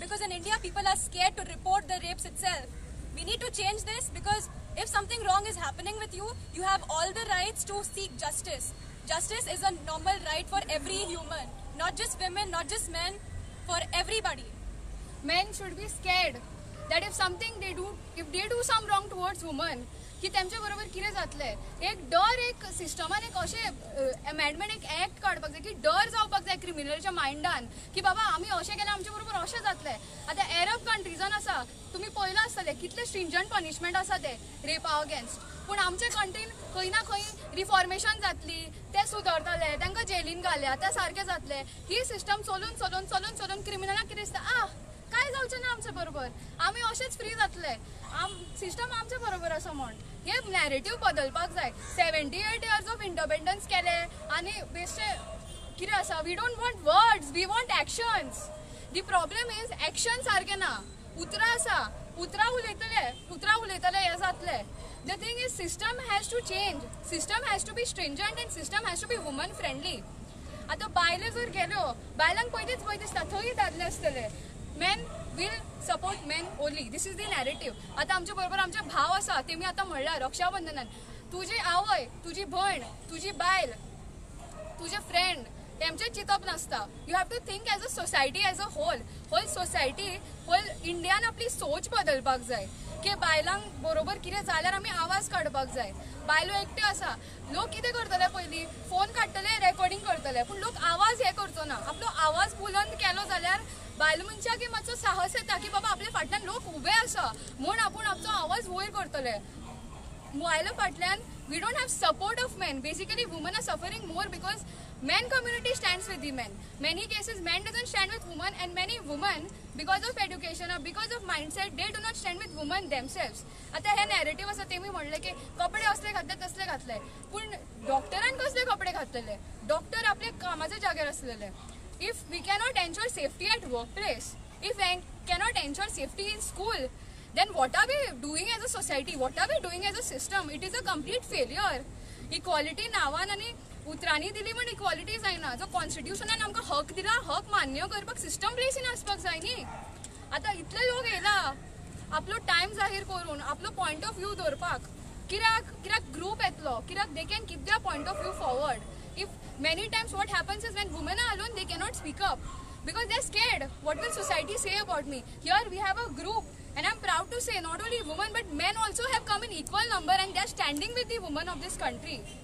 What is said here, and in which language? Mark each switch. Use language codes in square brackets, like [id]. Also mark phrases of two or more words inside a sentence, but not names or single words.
[en] Because in India people are scared to report the rapes itself. We need to change this because if something wrong is happening with you, you have all the rights to seek justice. Justice is a normal right for every human, not just women, not just men, for everybody. Men should be scared that if something they do some wrong towards women, [kok] की तेमच्या बरोबर कितें जातलें. एक डर एक सिस्टमान एक अशें अमेंडमेंट एक एक्ट काडपाक जाय की डर जावपाक जाय क्रिमिनलच्या मायंडान की बाबा आमी अशें केलें आमच्या बरोबर अशें जातलें. आतां एरब कंट्रीजान आसा तुमी पळयलां आसतलें कितले [en] stringent punishment [kok] आसा ते रेपा अगेन्स्ट. पूण आमच्या कंट्रीन खंय ना खंय रिफॉर्मेशन जातली ते सुदरतले तांकां जेलीन घालया ते सारकें जातलें. ही सिस्टम चलून क्रिमिनलांक कितें दिसता काय जावचें ना आमचे बरोबर, आमी अशेच फ्री जातले, सिस्टम आमचे बरोबर आसा म्हण. हे नॅरेटिव्ह बदलपाक जाय. [en] 78 years of independence [kok] केले आनी बेश्टे कितें आसा, [en] We don't want words, we want actions. The problem is action [kok] सारकें ना. उतरां आसा, उतरां उलयतले हे जातले. [en] The thing is, system has to change. System has to be stringent and system has to be woman friendly. [kok] आता बायले जर गेल्यो, बायलांक पयलींच भंय दिसता थंय दादले आसतले. [en] Men will support men only. This is the narrative. [kok] आता आमच्या बरोबर आमचे भाव आसा, तेमी आता म्हणल्यार रक्षाबंधनान तुजी आवय, तुजी भयण, तुजी बायल, तुजे फ्रेंड तेमचे चिंतप नासता. [en] You have to think as a society, as a whole society, [kok] होल इंडियान आपली सोच बदलपाक जाय की बायलांक बरोबर कितें जाल्यार आमी आवाज काडपाक जाय. बायलो एकटे आसा, लोक कितें करतले, पयलीं फोन काडटले, रेकॉर्डिंग करतले, पूण लोक आवाज हे करचो ना. आपलो आवाज बुलंद केलो जाल्यार बायल मनशाक मातसो साहस येता की बाबा आपल्या फाटल्यान लोक उबे आसा म्हूण आपूण आमचो आवाज वयर करतले. बायलो फाटल्यान [en] we don't have support of men. Basically, women are suffering more because men community stands with the men. Many cases, men doesn't stand with women, and many women, because of education or because of mindset, they do not stand with women themselves. [kok] आता हे नॅरेटिव्ह आसा तेमी म्हणले की कपडे असले घातले तसले घातले, पूण डॉक्टरान कसले कपडे घातलेले? डॉक्टर आपले कामाच्या जाग्यार असलेले. [en] If we cannot ensure safety at workplace, if we cannot ensure safety in school, then what are we doing as a society? What are we doing as a system? It is a complete failure. [kok] Equality नावान आणि उतरांनी दिली म्हण इक्वालिटी जायना. जो कॉन्स्टिट्यूशनान आमकां हक दिला, हक मान्य करपाक सिस्टम प्लेसीन आसपाक जाय न्ही. आता इतले लोक येयला आपलो टायम जाहीर करून, आपलो [en] point of view [kok] दवरपाक. कित्याक ग्रुप येतलो, कित्याक [en] they can keep their point of view forward. If many times what happens is when women are alone, they cannot speak up because they're scared. What will society say about me? Here we have a group, and I'm proud to say not only women but men also have come in equal number, and they're standing with the women of this country.